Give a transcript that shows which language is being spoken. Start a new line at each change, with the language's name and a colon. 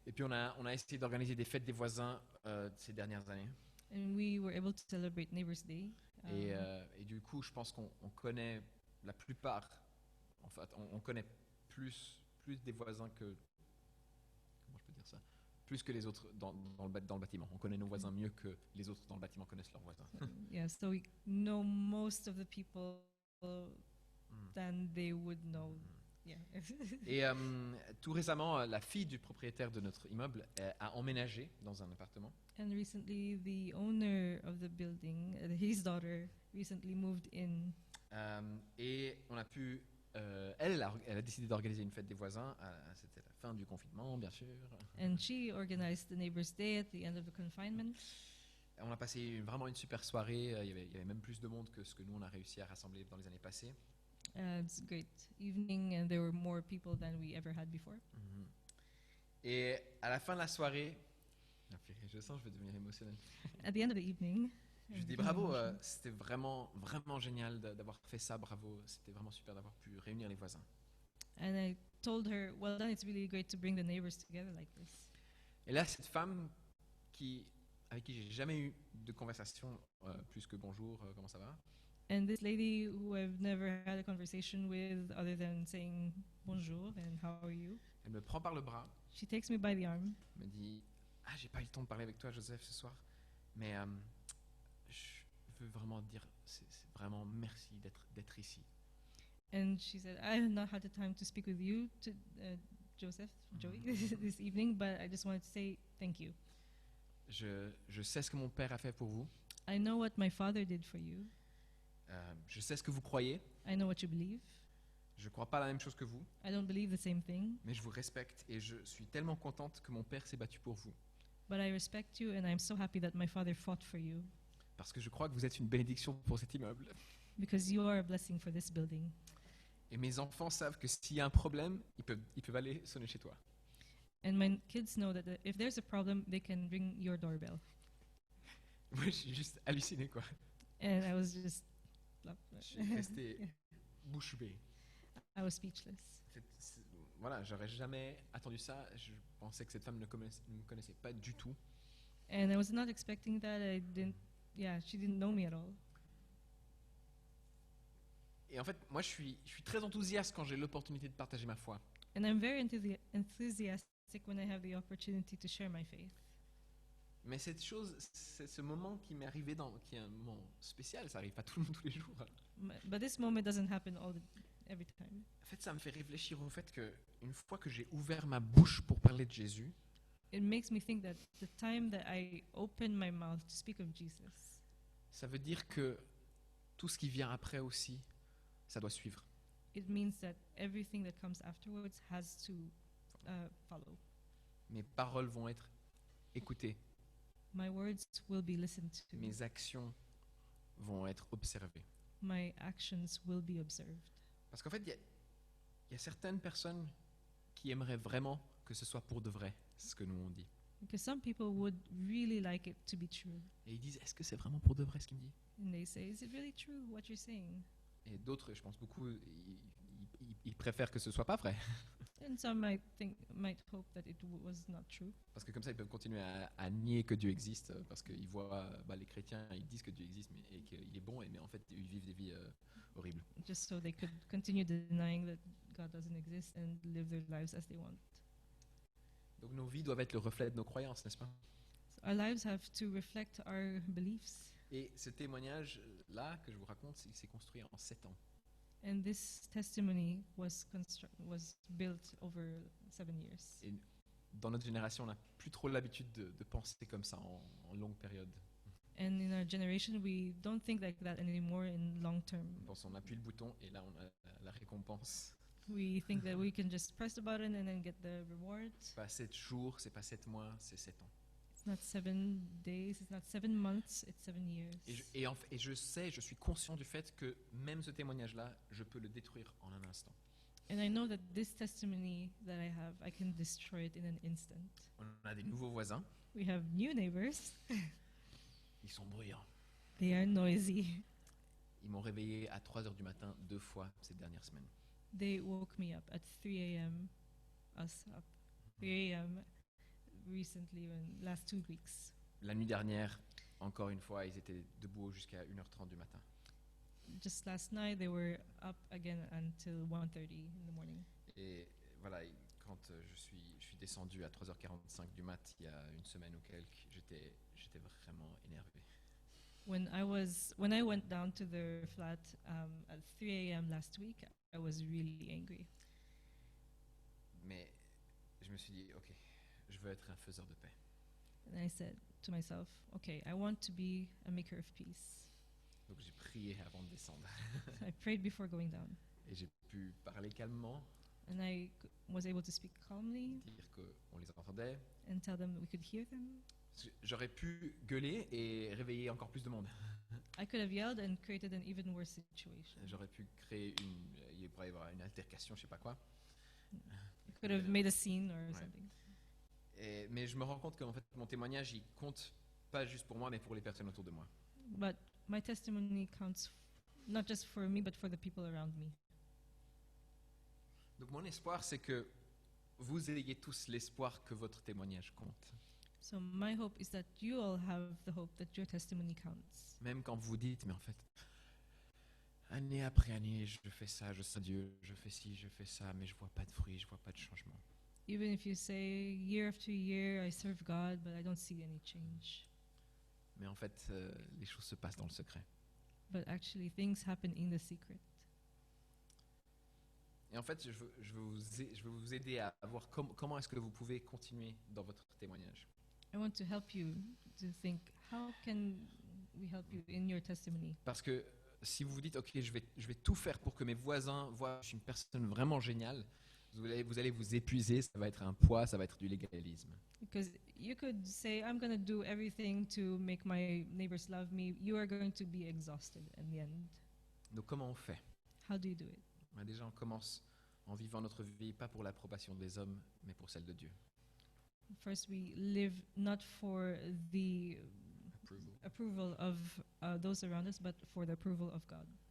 French: Et puis on a essayé d'organiser des fêtes des voisins ces dernières années.
English: And we were able to celebrate Neighbors Day.
French: Et du coup, je pense qu'on connaît la plupart. En fait, on connaît plus des voisins que. Comment je peux dire ça? Plus que les autres dans le bâtiment. On connaît nos voisins mieux que les autres dans le bâtiment connaissent leurs voisins.
English: Yeah, so we know most of the people than they would know. Yeah.
French: Et tout récemment, la fille du propriétaire de notre immeuble a emménagé dans un appartement.
English: And recently, the owner of the building, his daughter, recently moved in.
French: Et on a pu. Elle a décidé d'organiser une fête des voisins. C'était la fin du confinement, bien sûr.
English: And she organized the Neighbors Day at the end of the confinement.
French: On a passé vraiment une super soirée. Il y avait même plus de monde que ce que nous on a réussi à rassembler dans les années passées.
English: It's a great evening, and there were more people than we ever had before.
French: Et à la fin de la soirée, je sens que je vais devenir émotionnel.
English: At the end of the evening,
French: Je dis bravo, c'était vraiment génial d'avoir fait ça, bravo. C'était vraiment super d'avoir pu réunir les voisins.
English: and I told her, well done, it's really great to bring the neighbors together like this.
French: Et là, cette femme avec qui j'ai jamais eu de conversation plus que bonjour, comment ça va?
English: And this lady who I've never had a conversation with other than saying bonjour and how are you,
French: Elle me prend par le bras,
English: she takes me by the arm.
French: me dit j'ai pas eu le temps de parler avec toi, Joseph, ce soir, mais je veux vraiment dire, c'est vraiment merci d'être ici.
English: And she said, I have not had the time to speak with you, Joseph, Joey, this evening, but I just wanted to say thank you.
French: Je sais ce que mon père a fait pour vous.
English: I know what my father did for you.
French: Je sais ce que vous croyez.
English: I know what you believe.
French: Je ne crois pas la même chose que vous,
English: I don't believe the same thing,
French: mais je vous respecte et je suis tellement contente que mon père s'est battu pour vous.
English: but I respect you and I'm so happy that my father fought for you
French: Parce que je crois que vous êtes une bénédiction pour cet immeuble.
English: because you are a blessing for this building.
French: Et mes enfants savent que s'il y a un problème, ils peuvent aller sonner chez toi.
English: And my kids know that if there's a problem, they can ring your doorbell.
French: Moi, je suis juste halluciné, quoi.
English: And I was just,
French: Je suis resté bouche bée.
English: I was speechless.
French: Voilà, j'aurais jamais attendu ça. Je pensais que cette femme ne me connaissait pas du tout.
English: And I was not expecting that. She didn't know me at all.
French: Et en fait, moi, je suis très enthousiaste quand j'ai l'opportunité de partager ma foi.
English: And I'm very enthusiastic when I have the opportunity to share my faith.
French: Mais cette chose, c'est ce moment qui m'est arrivé, qui est un moment spécial, ça arrive pas tout le monde tous les jours.
English: But this moment doesn't happen every time.
French: En fait, ça me fait réfléchir au fait que une fois que j'ai ouvert ma bouche pour parler de Jésus,
English: It makes me think that the time that I open my mouth to speak of Jesus,
French: ça veut dire que tout ce qui vient après aussi, ça doit suivre.
English: it means that everything that comes afterwards has to follow.
French: Mes paroles vont être écoutées,
English: My words will be listened to.
French: mes actions vont être observées.
English: My actions will be observed.
French: Parce qu'en fait, il y a certaines personnes qui aimeraient vraiment que ce soit pour de vrai, c'est ce que nous on dit.
English: Because some people would really like it to be true.
French: Et ils disent, est-ce que c'est vraiment pour de vrai ce qu'il me dit?
English: And they say, is it really true what you're saying?
French: Et d'autres, je pense beaucoup, ils préfèrent que ce soit pas vrai.
English: And some might hope that it was not true.
French: Parce que comme ça, ils peuvent continuer à nier que Dieu existe, parce qu'ils voient les chrétiens, ils disent que Dieu existe et qu'il est bon, mais en fait, ils vivent des vies horribles.
English: Just so they could continue denying that God doesn't exist and live their lives as they want.
French: Donc nos vies doivent être le reflet de nos croyances, n'est-ce pas?
English: So our lives have to reflect our beliefs.
French: Et ce témoignage-là que je vous raconte, il s'est construit en 7 ans.
English: And this testimony was built over 7 years.
French: Et dans notre génération, on n'a plus trop l'habitude de penser comme ça en longue période.
English: And in our generation, we don't think like that anymore in long term.
French: On pense, on appuie le bouton et là, on a la récompense.
English: We think that we can just press the button and then get the reward.
French: C'est pas 7 jours, c'est pas 7 mois, c'est 7 ans.
English: It's not 7 days, it's not 7 months, it's 7 years.
French: Et je sais, je suis conscient du fait que même ce témoignage-là, je peux le détruire en un instant.
English: And I know that this testimony that I have, I can destroy it in an instant.
French: On a des nouveaux voisins,
English: We have new neighbors.
French: ils sont bruyants.
English: They are noisy.
French: Ils m'ont réveillé à 3 heures du matin 2 fois ces dernières semaines.
English: They woke me up at 3 a.m. Us up 3 a.m. recently, last 2 weeks.
French: La nuit dernière, encore une fois, ils étaient debout jusqu'à 1h30 du matin.
English: Just last night, they were up again until 1:30 in the morning.
French: Et voilà, quand je suis descendu à 3h45 du mat, il y a une semaine ou quelques, j'étais vraiment énervé.
English: When I went down to the flat at 3 a.m. last week, I was really angry.
French: Mais je me suis dit, ok, je veux être un faiseur de paix.
English: And I said to myself, okay, I want to be a maker of peace.
French: Donc j'ai prié avant de descendre.
English: So I prayed before going down.
French: Et j'ai pu parler calmement,
English: And I was able to speak calmly
French: dire qu'on les entendait.
English: and tell them that we could hear them.
French: J'aurais pu gueuler et réveiller encore plus de monde.
English: I could have yelled and created an even worse situation.
French: J'aurais pu créer il pourrait y avoir une altercation, je sais pas quoi.
English: I could have made a scene or
French: Ouais.
English: something.
French: Mais je me rends compte que en fait, mon témoignage, il compte pas juste pour moi, mais pour les personnes autour de moi.
English: But my testimony counts not just for me, but for the people around me.
French: Donc mon espoir, c'est que vous ayez tous l'espoir que votre témoignage compte.
English: So my hope is that you all have the hope that your testimony counts.
French: Même quand vous dites, mais en fait, année après année, je fais ça, je sers Dieu, je fais ci, je fais ça, mais je vois pas de fruits, je vois pas de changement.
English: Even if you say year after year, I serve God, but I don't see any change.
French: Mais en fait, les choses se passent dans le secret.
English: But actually, things happen in the secret.
French: Et en fait, je veux vous aider à voir comment est-ce que vous pouvez continuer dans votre témoignage.
English: I want to help you to think, how can we help you in your testimony?
French: Parce que si vous vous dites, ok, je vais tout faire pour que mes voisins voient que je suis une personne vraiment géniale, vous allez vous épuiser, ça va être un poids, ça va être du légalisme.
English: Because you could say, I'm going to do everything to make my neighbors love me. You are going to be exhausted in the end.
French: Donc comment on fait?
English: How do you do it?
French: Déjà, on commence en vivant notre vie, pas pour l'approbation des hommes, mais pour celle de Dieu.
English: First, we live not for the approval of those around us, but for the approval of God.